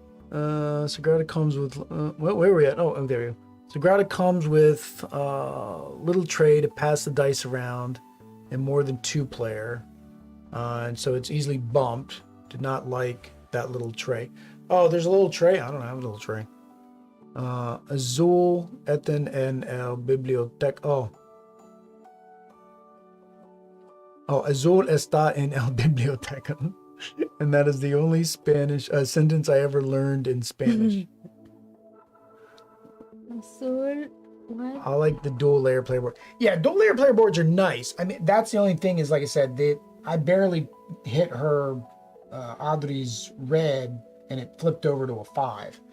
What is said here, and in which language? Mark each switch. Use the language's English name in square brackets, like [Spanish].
[English] Sagrada comes with where are we at? Oh, there we go. Sagrada comes with little tray to pass the dice around and more than 2-player. And so it's easily bumped. Did not like that little tray. Oh, there's a little tray. I don't have a little tray. [Spanish] Azul están en el biblioteca. Azul está en el biblioteca. [English] And that is the only Spanish sentence I ever learned in Spanish. Azul, what? I like the dual layer player board. Yeah, dual layer player boards are nice. I mean, that's the only thing is, like I said, I barely hit her Audrey's red and it flipped over to a 5.